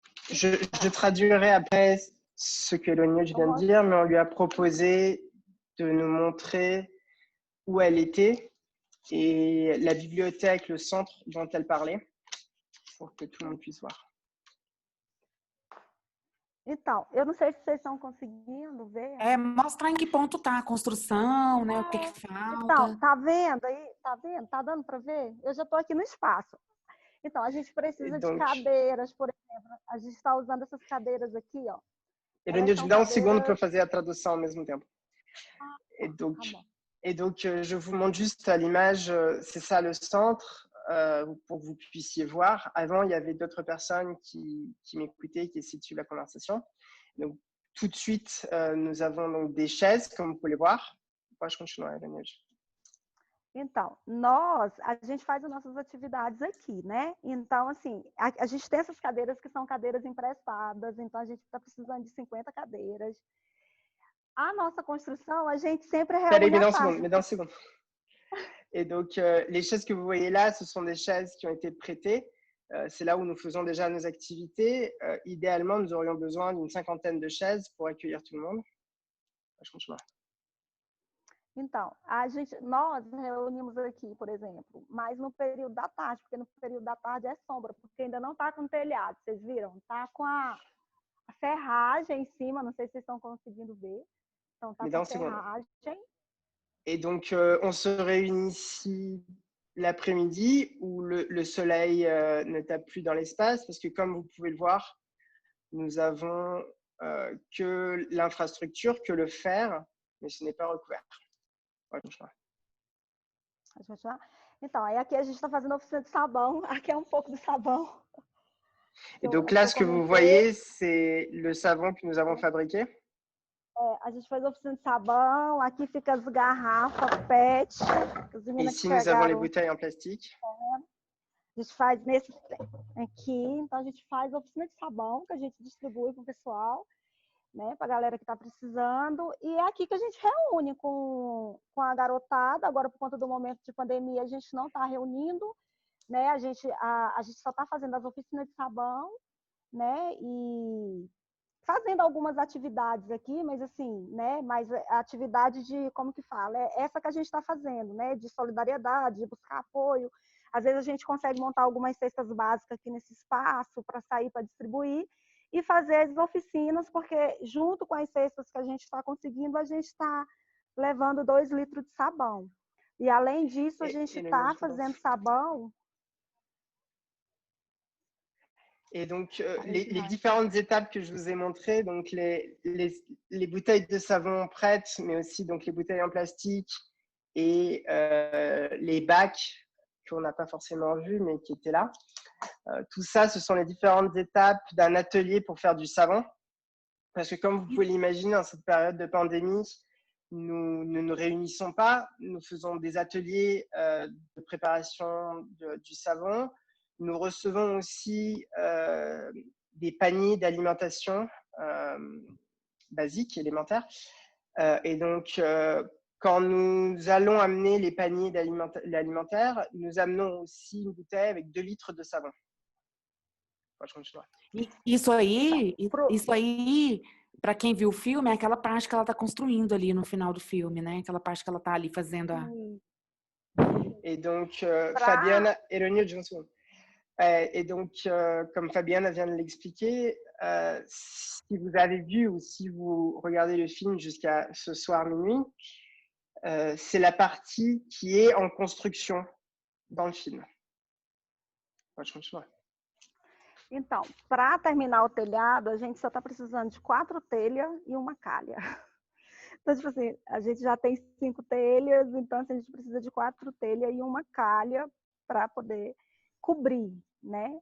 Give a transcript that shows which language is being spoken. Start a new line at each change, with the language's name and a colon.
French: Je traduirai après ce que Ronilde vient de dire, mais on lui a proposé de nous montrer où elle était et la bibliothèque, le centre dont elle parlait, pour que tout le monde puisse voir.
Portuguese: Então, eu não sei se vocês estão conseguindo ver. Mostrar em que ponto está a construção, né? O que falta. Então, tá vendo aí? Tá vendo? Tá dando para ver? Eu já estou aqui no espaço. Então, a gente precisa de cadeiras, por exemplo. A gente está usando essas cadeiras aqui, ó. Ronilde, me dá segundo para fazer a tradução ao mesmo tempo.
French: Et donc, je vous montre juste à l'image, c'est ça le centre. pour que vous puissiez voir. Avant, il y avait d'autres personnes qui m'écoutaient, qui essayaient de suivre la conversation. Donc, tout de suite, nous avons donc des chaises, comme vous pouvez voir.
Portuguese: Pode continuar, Daniel. Então, a gente faz as nossas atividades aqui, né? Então, assim, a gente tem essas cadeiras que são cadeiras emprestadas, então a gente está precisando de 50 cadeiras. A nossa construção, a gente sempre reúne à parte. Me dá um segundo.
French: Et donc, les chaises que vous voyez là, ce sont des chaises qui ont été prêtées. C'est là où nous faisons déjà nos activités. Idéalement, nous aurions besoin d'une 50aine de chaises pour accueillir tout le monde.
Portuguese: Pode continuar. Então, nós reunimos aqui, por exemplo, mas no período da tarde, porque no período da tarde é sombra, porque ainda não está com telhado, vocês viram? Está com a ferragem em cima, não sei se vocês estão conseguindo ver. Então, está com a ferragem.
French: Et donc, on se réunit ici l'après-midi où le soleil ne tape plus dans l'espace, parce que comme vous pouvez le voir, nous avons que l'infrastructure, que le fer, mais ce n'est pas recouvert.
Portuguese: Pode continuar. Então, aí aqui a gente está fazendo a oficina de sabão. Aqui é um pouco do sabão.
French: Et donc là, ce que vous voyez, c'est le savon que nous avons fabriqué.
Portuguese: A gente faz a oficina de sabão. Aqui fica as garrafas PET.
French: Ici, nous avons les bouteilles en plastique.
Portuguese: A gente faz nesse aqui. Então, a gente faz a oficina de sabão que a gente distribui para o pessoal, né, para a galera que está precisando. E é aqui que a gente reúne com a garotada. Agora, por conta do momento de pandemia, a gente não está reunindo, né? A gente só está fazendo as oficinas de sabão, né? E fazendo algumas atividades aqui, mas assim, né? Mas a atividade de, como que fala? É essa que a gente está fazendo, né? De solidariedade, de buscar apoio. Às vezes a gente consegue montar algumas cestas básicas aqui nesse espaço para sair para distribuir e fazer as oficinas, porque junto com as cestas que a gente está conseguindo, a gente está levando 2 litros de sabão. E além disso, a gente está fazendo sabão.
French: Et donc, les différentes étapes que je vous ai montrées, donc les bouteilles de savon prêtes, mais aussi donc les bouteilles en plastique et les bacs qu'on n'a pas forcément vus, mais qui étaient là. Tout ça, ce sont les différentes étapes d'un atelier pour faire du savon. Parce que comme vous pouvez l'imaginer, en cette période de pandémie, nous ne nous réunissons pas. Nous faisons des ateliers de préparation du savon. Nous recevons aussi des paniers d'alimentation basiques, élémentaires. Et donc, quand nous allons amener les paniers alimentaires, nous amenons aussi une bouteille avec 2 litres de savon.
Portuguese: Pode continuar. Isso aí, para quem viu o filme, é aquela parte que ela está construindo ali no final do filme, né? Aquela parte que ela está ali fazendo a...
French: Et donc, Fabiana, Eronil, de un second. Et donc, comme Fabiana vient de l'expliquer, si vous avez vu ou si vous regardez le film jusqu'à ce soir minuit, c'est la partie qui est en construction dans le film.
Portuguese: Pode continuar. Então, para terminar o telhado, a gente só está precisando de 4 telhas e uma calha. Então, tipo assim, a gente já tem 5 telhas, então assim, a gente precisa de 4 telhas e uma calha para poder cobrir, né?